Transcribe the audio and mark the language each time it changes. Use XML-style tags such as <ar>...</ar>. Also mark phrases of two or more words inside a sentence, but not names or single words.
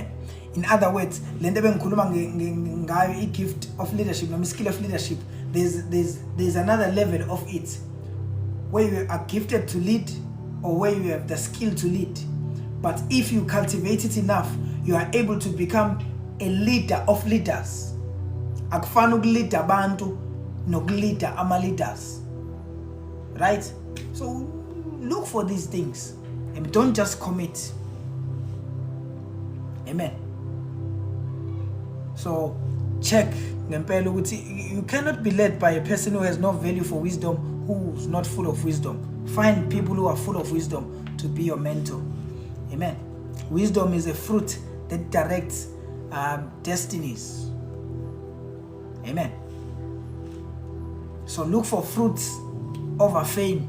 <en>In other words, a gift of leadership, a skill of leadership, there's another level of it, where you are gifted to lead or where you have the skill to lead. But if you cultivate it enough, you are able to become a leader of leaders.</en> <nd>Akufana ukulida abantu nokulida ama leaders.</nd> <en>Right? So look for these things and don't just commit. Amen. So check</en> <nd>ngempela ukuthi</nd> <en>you cannot be led by a person who has no value for wisdom, who's not full of wisdom. Find people who are full of wisdom to be your mentor. Amen. Wisdom is a fruit that directs destinies. Amen. So look for fruits over fame.</en>